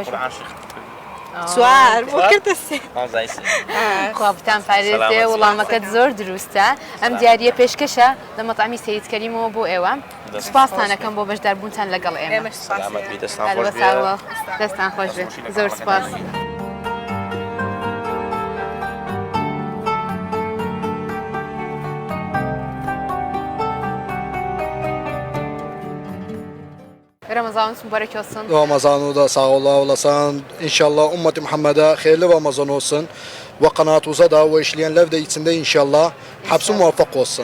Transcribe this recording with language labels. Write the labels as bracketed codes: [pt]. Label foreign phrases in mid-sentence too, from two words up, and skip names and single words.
[ckb] سوار بۆ کردە سێ خوابتان پارێزێ وەڵامەکەت زۆر دروستە ئەم دیاریە پێشکەشە لە مەطعمی سەید کەریمەوە بۆ ئێوە سوپاسانەکەم بۆ بەشداربوونتان لەگەڵ ئێمە دەستان خۆش بێت زۆر سوپاس [tr] Ramazanınız mübarek olsun. Ramazanı da sağ olasın. İnşallah ümmeti Muhammed'e hayırlı Ramazan olsun. Ve kanatımıza da ve işleyenler de içinde inşallah hepsi muvaffak olsun.